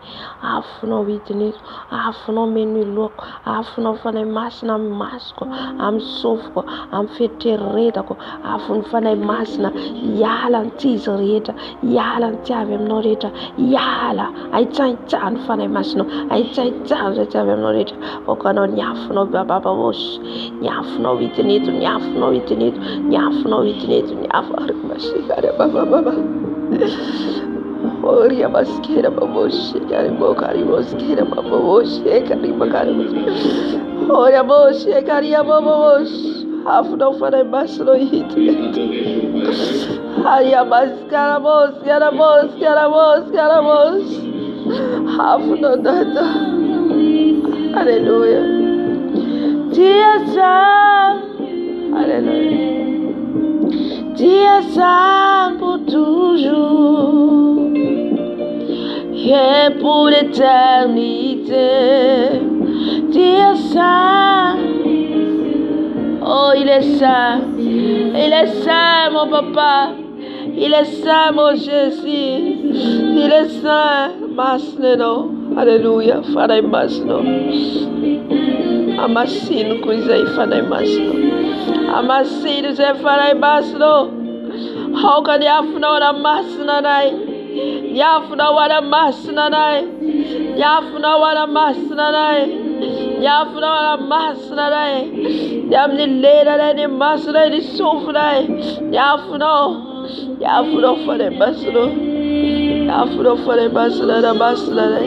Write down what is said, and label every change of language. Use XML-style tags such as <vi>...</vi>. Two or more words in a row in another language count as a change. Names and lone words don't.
<mg>Afonao hidinito, afonao meno lohako, afonao fanahy masina amin'ny masoko, amin'ny sofiko, amin'ny fieritreretako, afon'ny fanahy masina hiala ny tsy izy rehetra, hiala ny tsy avy aminao rehetra, hiala aitsaitsahany fanahy masinao, aitsaitsahany zay tsy avy aminao rehetra. Vokanao ny afonao bababosy, ny afonao hidinito, ny afonao hidinito, ny afonao hidinito, ny afonao masikara babababa. Oria maskera babosy, karimo karimo skera babosy, karimo karimo. Oria bosy, karia babosy. Afonao fanahy masinao hidinito. Aria maskara bosy, karabosy, karabosy, karabosy. Afonao dada. Alléluia.</mg> <fr>Dia saint, alléluia. Dia saint pour toujours et pour l'éternité. Dia saint, oh il est saint mon papa, il est saint mon Jésus, il est saint, masneno, alléluia,</fr> <mg>fanahy masino. Amasino izay fanahy masino, amasino izay fanahy masino. Aoka ny afonao ana masina anay, ny afonao ana masina anay, ny afonao ana masina anay, ny afonao ana masina anay, ny amin'ny lelanay ny masina ny sofinay, ny afonao fanahy masino, ny afonao fanahy masina ana masina anay.</mg>